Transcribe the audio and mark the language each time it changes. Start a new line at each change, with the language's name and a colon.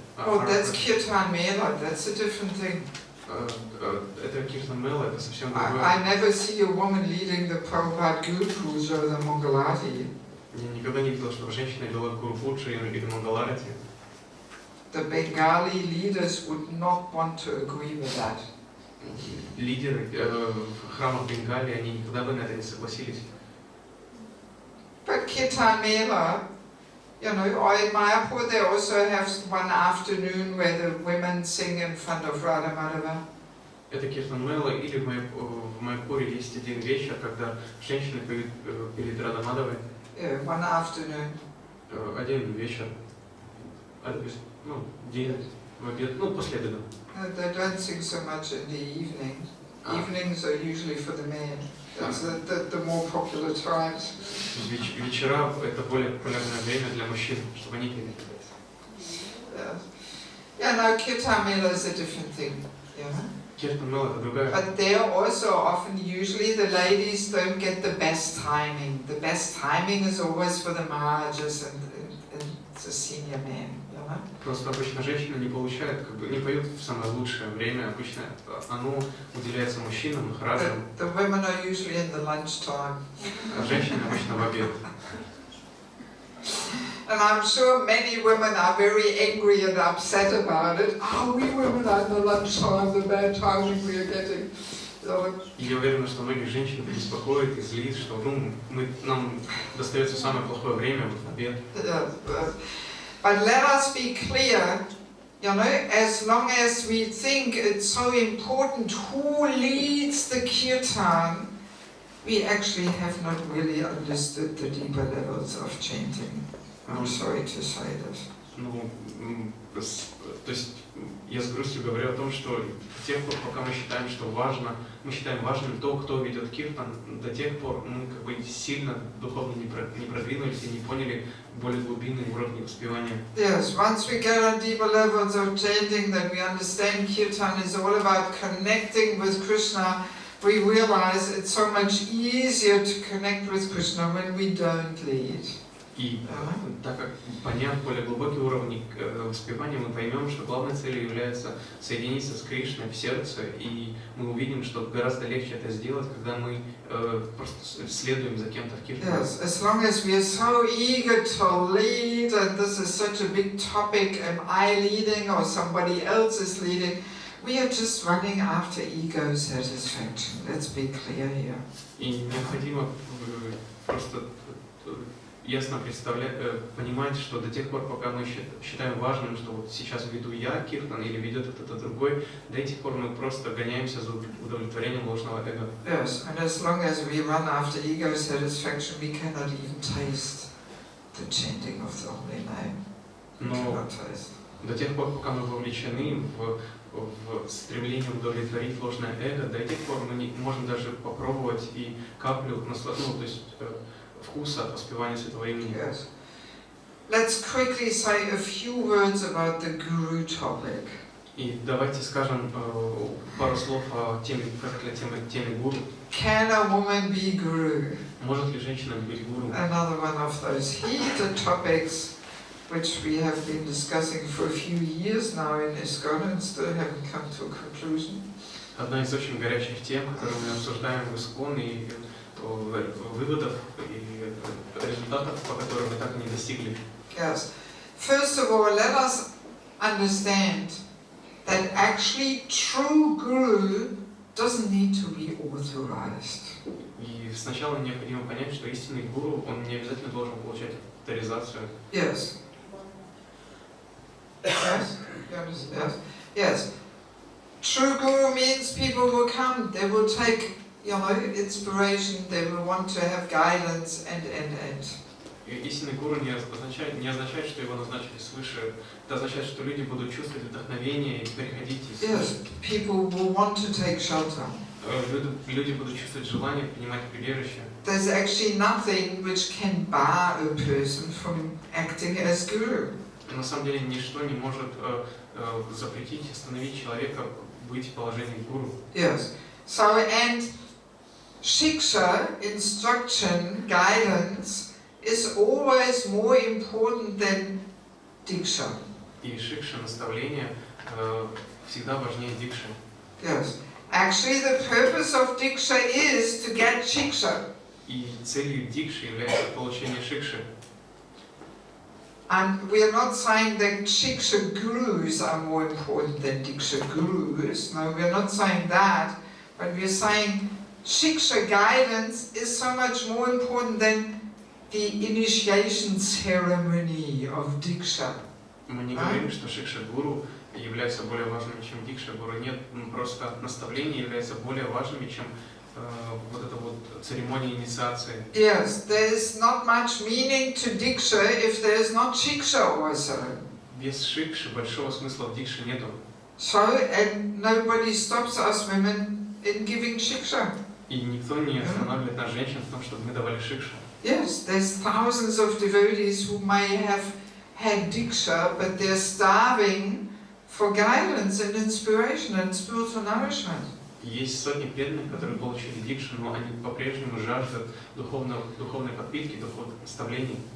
English: Oh, that's Kirtan Mela, that's a different thing.
Russian: Это Kirtan Mela, это совсем другое.
English: I never see a woman leading the Prabhupada Guru Puja or the Mangalati.
Russian: Я никогда не видел, чтобы женщина вела Гуру Пуджу или Мангаларати.
English: The Bengali leaders would not want to agree with that.
Russian: Лидеры в храмах Бенгалии, они никогда бы на это не согласились.
English: But Kirtan Mela, in Mayapur they also have one afternoon where the women sing in front of Radha Madhava.
Russian: Это Киртан Мела, или в Майпуре есть один вечер, когда женщины поют перед Рада Мадхавой.
English: Yeah, one afternoon.
Russian: Один вечер, день, в обед, после обеда.
English: They don't sing so much in the evening. Evenings are usually for the men. That's the more popular times.
Russian: Вечера — это более популярное время для мужчин, чтобы они пели.
English: Yeah, no, Kirtan Mela is a different thing. Yeah.
Russian: Kirtan Mela — это другая.
English: But there also often, usually the ladies don't get the best timing. The best timing is always for the Maharajas and the senior men.
Russian: Просто обычно женщины не получают, не поют в самое лучшее время. Обычно оно уделяется мужчинам, махараджам.
English: The women are usually in the lunchtime.
Russian: А женщины обычно в обед.
English: And I'm sure many women are very angry and upset about it. We women are in the lunchtime, the bad timing we are getting.
Russian: И я уверен, что многих женщин беспокоит и злит, что нам достается самое плохое время, в обед.
English: But let us be clear, as long as we think it's so important who leads the kirtan, we actually have not really understood the deeper levels of chanting. I'm sorry to say this.
Russian: Ну, то есть я с грустью говорю о том, что до тех пор, пока мы считаем, что важно, мы считаем важным то, кто ведет киртан, до тех пор мы как бы сильно духовно не продвинулись и не поняли более глубинные уровни воспевания.
English: Yes, once we get on deeper levels of chanting, then we understand kirtan is all about connecting with Krishna. We realize it's so much easier to connect with Krishna when we don't lead.
Russian: И так как поняв более глубокие уровни воспевания, мы поймем, что главной целью является соединиться с Кришной в сердце, и мы увидим, что гораздо легче это сделать, когда мы просто следуем за кем-то в киртане.
English: Yes, as long as we are so eager to lead, and this is such a big topic, am I leading or somebody else is leading, we are just running after ego satisfaction. Let's be clear here.
Russian: И необходимо просто ясно понимать, что до тех пор, пока мы считаем важным, что вот сейчас веду я киртан или ведет кто-то другой, до этих пор мы просто гоняемся за удовлетворением ложного эго.
English: Yes, and as long as we run after ego satisfaction, we cannot even taste the chanting of the holy name. We cannot taste.
Russian: До тех пор, пока мы вовлечены в стремление удовлетворить ложное эго, до этих пор мы не можем даже попробовать и каплю то есть вкуса от воспевания Святого имени.
English: Yes. Let's quickly say a few words about the guru topic.
Russian: И давайте скажем пару слов о теме гуру.
English: Can a woman be guru?
Russian: Может ли женщина быть гуру?
English: Another one of those heated topics which we have been discussing for a few years now in ISKCON and still haven't come to a conclusion.
Russian: Одна из очень горячих тем, которую мы обсуждаем в ISKCON, и выводов и результатов, по которым мы так и не достигли.
English: Yes. First of all, let us understand that actually true guru doesn't need to be authorized.
Russian: И сначала необходимо понять, что истинный гуру, он не обязательно должен получать авторизацию.
English: Yes. Yes. You understand? Yes. True guru means people will come, they will take, inspiration, they will want to have guidance and.
Russian: Истинный гуру не означает, что его назначили свыше. Это означает, что люди будут чувствовать вдохновение и приходить и слышать.
English: Yes, people will want to take shelter.
Russian: Люди будут чувствовать желание принимать прибежище.
English: There's actually nothing which can bar a person from acting as guru.
Russian: На самом деле ничто не может запретить, остановить человека быть в положении гуру.
English: Yes. So and shiksha, instruction, guidance, is always more important than diksha.
Russian: И шикша, наставление, всегда важнее дикши.
English: Yes. Actually, the purpose of diksha is to get shiksha.
Russian: И целью дикши является получение шикши.
English: And we are not saying that shiksha gurus are more important than diksha gurus. No, we are not saying that. But we are saying shiksha guidance is so much more important than the initiation ceremony of diksha.
Russian: Мы не говорим, что шикша гуру является более важными, чем дикша гуру. Нет, просто наставление является более важными, чем вот эта вот церемония инициации.
English: Yes, there is not much meaning to diksha if there is not shiksha also.
Russian: Без шикши большого смысла в дикше нету.
English: So, and nobody stops us women in giving shiksha.
Russian: И никто не останавливает нас женщин в том, чтобы мы давали шикшу.
English: Yes, there's thousands of devotees who may have had diksha, but they're starving for guidance and inspiration and spiritual nourishment.
Russian: Есть сотни преданных, которые получили дикшу, но они по-прежнему жаждут духовной подпитки, духовных наставлений.